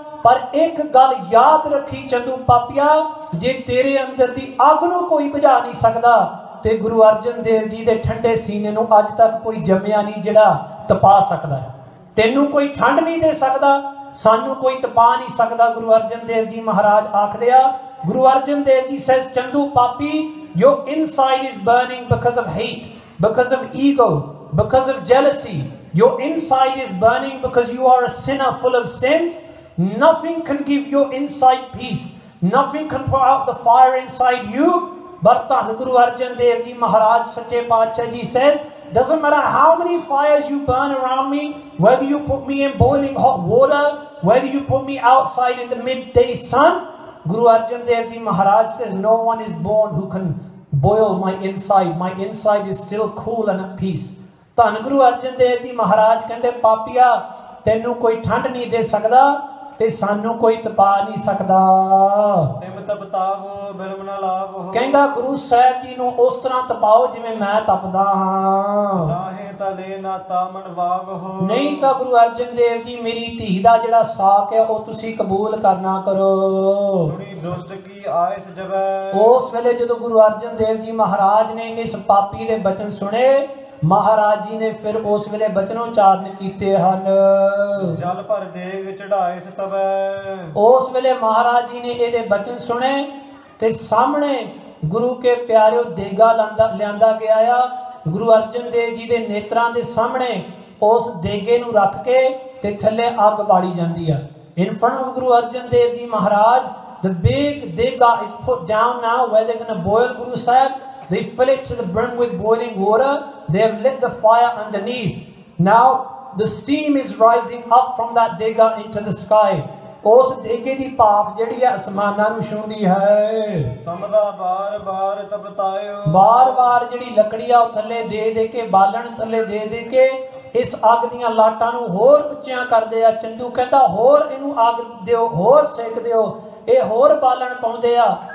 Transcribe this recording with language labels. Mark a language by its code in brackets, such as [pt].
[pa] ਪਰ ਇੱਕ ਗੱਲ ਯਾਦ ਰੱਖੀ ਚੰਦੂ ਪਾਪੀਆ, ਜੇ ਤੇਰੇ ਅੰਦਰ ਦੀ ਅੱਗ ਨੂੰ ਕੋਈ ਬੁਝਾ ਨਹੀਂ ਸਕਦਾ ਤੇ ਗੁਰੂ ਅਰਜਨ ਦੇਵ ਜੀ ਦੇ ਠੰਡੇ ਸੀਨੇ ਨੂੰ ਅੱਜ ਤੱਕ ਕੋਈ ਜੰਮਿਆ ਨਹੀਂ ਜਿਹੜਾ ਤਪਾ ਸਕਦਾ। ਤੈਨੂੰ ਕੋਈ ਠੰਡ ਨਹੀਂ ਦੇ ਸਕਦਾ, ਸਾਨੂੰ ਕੋਈ ਤਪਾ ਨਹੀਂ ਸਕਦਾ। ਗੁਰੂ ਅਰਜਨ ਦੇਵ ਜੀ ਮਹਾਰਾਜ ਆਖਦੇ ਆ, [en] Guru Arjan Dev ji says, Chandu ਪਾਪੀ, your inside is burning because of hate, because of ego, because of jealousy. Your inside is burning because you are a sinner full of sins. Nothing can give your inside peace. Nothing can put out the fire inside you. But ਧੰਨ ਗੁਰੂ ਅਰਜਨ ਦੇਵ ਜੀ ਮਹਾਰਾਜ ਸੱਚੇ ਪਾਤਸ਼ਾਹ ji says, doesn't matter how many fires you burn around me, whether you put me in boiling hot water, whether you put me outside in the midday sun. Guru Arjan Dev Ji Maharaj says, no one is born who can boil my inside. My inside is still cool and at peace. [pa] ਧੰਨ ਗੁਰੂ ਅਰਜਨ ਦੇਵ ਜੀ ਮਹਾਰਾਜ ਕਹਿੰਦੇ Papua ਤੈਨੂੰ ਕੋਈ ਠੰਡ ਨਹੀਂ ਦੇ ਸਕਦਾ ਤੇ ਸਾਨੂੰ ਕੋਈ ਤਪਾ ਨਹੀਂ ਸਕਦਾ। ਤਿਮ ਤਪਤਾਵੋ ਬਿਲਮ ਨਾ ਲਾਵੋ। ਕਹਿੰਦਾ ਗੁਰੂ ਸਾਹਿਬ ਜੀ ਨੂੰ ਉਸ ਤਰ੍ਹਾਂ ਤਪਾਓ ਜਿਵੇਂ ਮੈਂ ਤਪਦਾ ਹਾਂ। ਨਾਹੇ ਤਲੇ ਨਾ ਤਾਮਨ ਵਾਵੋ। ਨਹੀਂ ਤਾਂ ਗੁਰੂ ਅਰਜਨ ਦੇਵ ਜੀ ਮੇਰੀ ਧੀ ਦਾ ਜਿਹੜਾ ਸਾਕ ਹੈ ਉਹ ਤੁਸੀਂ ਕਬੂਲ ਕਰਨਾ ਕਰੋ। ਸੁਣੀ ਦੁਸ਼ਟ ਕੀ ਆਇਸ ਜਬੈ। ਉਸ ਵੇਲੇ ਜਦੋਂ ਗੁਰੂ ਅਰਜਨ ਦੇਵ ਜੀ ਮਹਾਰਾਜ ਨੇ ਇਸ ਪਾਪੀ ਦੇ ਬਚਨ ਸੁਣੇ, ਮਹਾਰਾਜ ਜੀ ਨੇ ਫਿਰ ਉਸ ਵੇਲੇ ਬਚਨ ਉਚਾਰਨ ਕੀਤੇ ਹਨ। ਜਲ ਭਰ ਦੇਗ ਚੜਾਏ ਸਤਵੈ। ਉਸ ਵੇਲੇ ਮਹਾਰਾਜ ਜੀ ਨੇ ਇਹਦੇ ਬਚਨ ਸੁਣੇ ਤੇ ਸਾਹਮਣੇ ਗੁਰੂ ਕੇ ਪਿਆਰਿਓ ਦੇਗਾ ਲਿਆਂਦਾ ਗਿਆ ਆ। ਗੁਰੂ ਅਰਜਨ ਦੇਵ ਜੀ ਦੇ ਨੇਤਰਾਂ ਦੇ ਸਾਹਮਣੇ ਉਸ ਦੇਗੇ ਨੂੰ ਰੱਖ ਕੇ ਤੇ ਥੱਲੇ ਅੱਗ ਬਾੜੀ ਜਾਂਦੀ ਆ। [en] In front of Guru Arjan Dev Ji Maharaj, the big dega is put down now where they're going to boil Guru Sahib. They fill it to the brim with boiling water. They have lit the fire underneath. Now the steam is rising up from that dega into the sky. [pa] ਉਸ ਦੇਗੇ ਦੀ ਭਾਫ ਜਿਹੜੀ ਹੈ ਅਸਮਾਨਾਂ ਨੂੰ ਛੂੰਹਦੀ ਹੈ। ਸਮਦਾ ਬਾਰ ਬਾਰ ਤਪਤਾਇਓ। ਬਾਰ ਬਾਰ ਜਿਹੜੀ ਲੱਕੜੀ ਆ ਉਹ ਥੱਲੇ ਦੇ ਕੇ ਬਾਲਣ ਥੱਲੇ ਦੇ ਕੇ ਇਸ ਅੱਗ ਦੀਆਂ ਲਾਟਾਂ ਨੂੰ ਹੋਰ ਉੱਚੀਆਂ ਕਰਦੇ ਆ। ਚੰਦੂ ਕਹਿੰਦਾ ਹੋਰ ਇਹਨੂੰ ਅੱਗ ਦਿਓ, ਹੋਰ ਸੇਕ ਦਿਓ। ਇਹ ਹੋਰ ਬਾਲਣ ਪਾਉਂਦੇ ਆ।